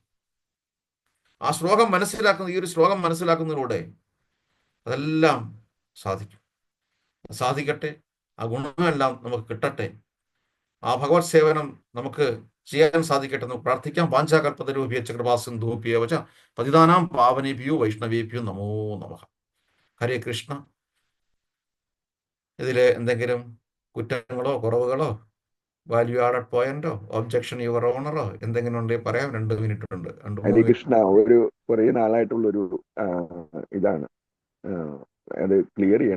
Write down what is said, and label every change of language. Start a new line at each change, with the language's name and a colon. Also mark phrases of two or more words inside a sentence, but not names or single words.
Malayalam: ആ ശ്ലോകം മനസ്സിലാക്കുന്ന, ഈ ഒരു ശ്ലോകം മനസ്സിലാക്കുന്നതിലൂടെ അതെല്ലാം സാധിക്കും. സാധിക്കട്ടെ. ആ ഗുണമെല്ലാം നമുക്ക് കിട്ടട്ടെ. ആ ഭഗവത് സേവനം നമുക്ക് ചെയ്യാൻ സാധിക്കട്ടെ എന്ന് പ്രാർത്ഥിക്കാം.
Sanskrit: വാഞ്ചാകൽപ്പതരൂപിയ കൃപാസിന്ധൂപിയ വച പതിതാനാം പാവനേഭ്യോ വൈഷ്ണവേഭ്യോ നമോ നമഃ. ഹരേ കൃഷ്ണ.
Malayalam: ഇതിൽ എന്തെങ്കിലും കുറ്റങ്ങളോ കുറവുകളോ
English: value added point objection your honour
Malayalam: എന്തെങ്കിലും ഉണ്ടെങ്കിൽ പറയാം. 2 മിനിറ്റ് ഉണ്ട്.
Sanskrit: ഹരേ കൃഷ്ണ.
Malayalam: കുറേ നാളായിട്ടുള്ളൊരു ഇതാണ്, അത് ക്ലിയർ ചെയ്യണം.